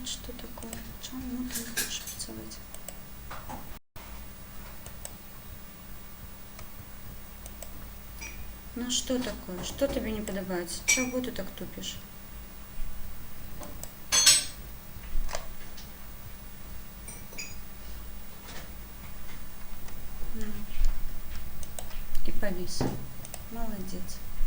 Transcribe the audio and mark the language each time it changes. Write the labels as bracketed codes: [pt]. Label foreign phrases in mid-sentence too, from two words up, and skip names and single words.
[uk] Що таке? Чому ти не хочеш працювати? [ru] Ну что такое? Что тебе не подобается? Чего ты так тупишь? Ну. И повис. Молодец.